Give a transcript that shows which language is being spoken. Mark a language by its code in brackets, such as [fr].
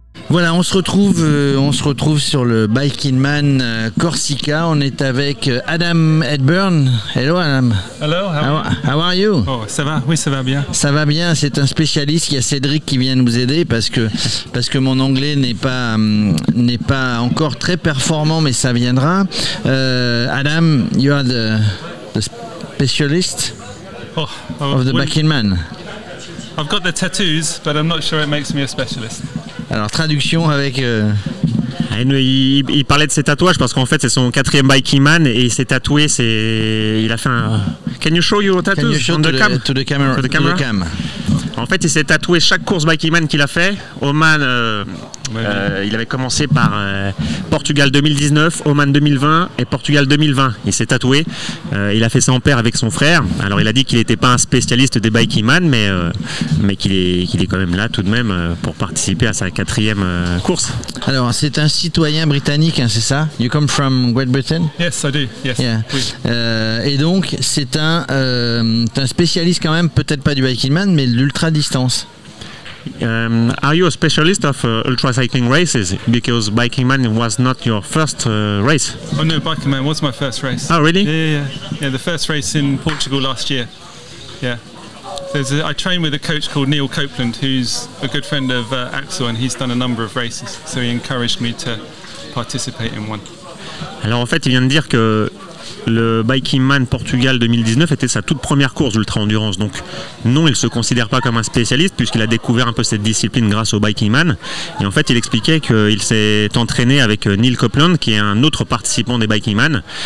[fr] Voilà, on se retrouve sur le Bike in Man Corsica. On est avec Adam Edburn. [en] Hello [fr] Adam. [en] Hello, how are you? [fr] Oh, ça va, oui, ça va bien. Ça va bien, c'est un spécialiste. Il y a Cédric qui vient nous aider parce que mon anglais n'est pas encore très performant, mais ça viendra. [en] Adam, you are the specialist of the Bike in Man. I've got the tattoos, but I'm not sure it makes me a specialist. [fr] Alors traduction avec... Il parlait de ses tatouages parce qu'en fait c'est son 4e Bike Man et il s'est tatoué, il a fait un... [en] Can you show your tattoos? Can you show on to the cam? To the camera? To the camera? To the cam. [fr] En fait il s'est tatoué chaque course Bike Man qu'il a fait. Oman, il avait commencé par Portugal 2019, Oman 2020 et Portugal 2020. Il s'est tatoué, il a fait ça en paire avec son frère. Alors il a dit qu'il n'était pas un spécialiste des Bike Man, mais qu'il est quand même là tout de même pour participer à sa 4e course. Alors c'est un citoyen britannique, hein, c'est ça? [en] You come from Great Britain? Yes, I do. Yes. Yeah. [fr] Oui. Et donc c'est un spécialiste quand même, peut-être pas du Bike Man, mais de l'ultra distance. [en] Are you a specialist of ultra cycling races? Because Biking Man was not your first race. Oh no, Biking Man was my first race. Oh really? Yeah, the first race in Portugal last year. Yeah. I train with a coach called Neil Copeland, who's a good friend of Axel, and he's done a number of races, so he encouraged me to participate in one. [fr] Alors en fait, il vient de dire que le Biking Man Portugal 2019 était sa toute première course d'ultra-endurance. Donc non, il ne se considère pas comme un spécialiste puisqu'il a découvert un peu cette discipline grâce au Biking Man. Et en fait, il expliquait qu'il s'est entraîné avec Neil Copeland, qui est un autre participant des Biking Man.